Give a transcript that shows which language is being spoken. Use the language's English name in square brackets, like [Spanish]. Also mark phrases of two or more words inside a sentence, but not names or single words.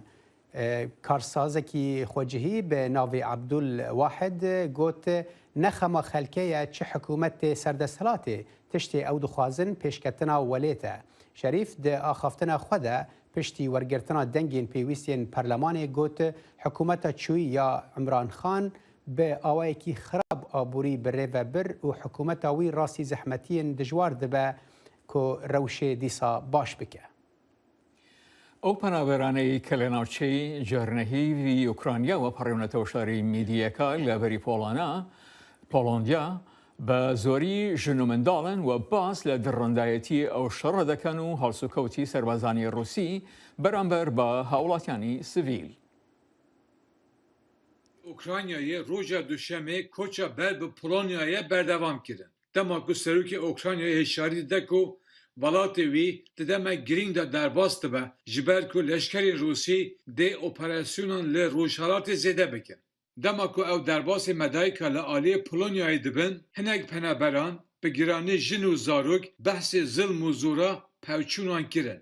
[Kurdish] کارسازێکی خۆجهی بە ناوی عەبدول واحد گوت نەخەمە خەلکەیە چ حکوومەتێ سەردەسەڵاتێ تشتێ ئەو دخوازن پێشکەتنا وەلێتە. شەریف دە ئاخافتنە خودە پشتی وەرگرتنا دەنگین پێویستێن پەرلەمانێ گوت حکوومەتە چووی یا عمران خان بە ئاوایەکی خراپ ئابووری بڕێڤە بر و حکوومەتە وی ڕاستی زەحمەتیên dijwar dibe ku rewşê dîsa baş bike. [Central Kurdish] ئەو پەنابەرانەی کە لە ناوچەی جارنەهێوی ئوکرانیاوە پەڕێونەتەوە شاری میدیەکە لە بەری پۆڵۆندیا بە زۆری ژن و منداڵن و باس لە دڕندایەتی ئەو شەڕە دەکەن و هەڵسوکەوتی سەربازانی ڕووسی بەرامبەر بە هاوڵاتیانی سڤیل. [Kurdish] ئوکرانیایە ڕۆژە دوشەمێ کۆچە بەر بە پۆڵۆنیایە بەردەوام کردن. دەما ku serokê Okraynayê hêşarî dide ku welatê wî di dema girîng de derbas dibe ji ber ku leşkerên Rûsî dê operasyonan li Rojhilatê zêde bikin. Dema ku ew derbasê medayîka li aliyê Polonyayê dibin, hinek penaberan bi giranî jin û zarok behsê zilm û zora pevçûnan kirin.